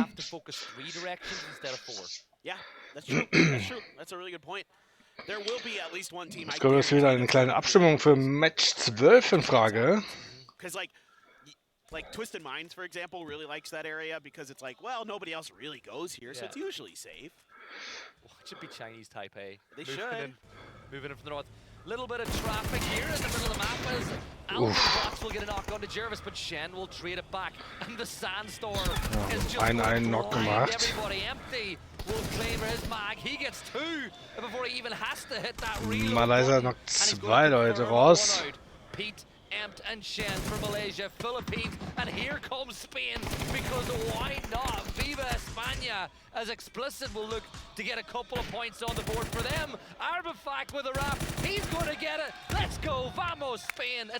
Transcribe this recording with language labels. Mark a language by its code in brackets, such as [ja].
[en] Have to focus 3 directions instead of 4. Yeah, that's true. That's true. That's a really good point. There will be at least one team. [de] Jetzt kommt jetzt wieder eine kleine Abstimmung für Match 12 in Frage. [en] Because like Twisted Minds, for example, really likes that area because it's like, well, nobody else really goes here, so it's usually safe. Well, it should be Chinese Taipei. They should. Moving in from the north. Little bit of traffic here in the middle of the map as Bots will get a knock onto Jervis, but Shen will trade it back. And the Sandstorm is just [de] einen Knock gemacht. [en] Everybody empty. Will claim his mag. He gets 2 before he even has to hit that reload. [de] Malaysia noch 2 Leute raus. [en] Pete, Empt and Shen for Malaysia, Philippines, and here comes Spain, because why not? [es] Viva España, [en] as Explicit will look to get a couple of points on the board for them. Arbifact with a wrap, he's going to get it. Let's go, vamos Spain.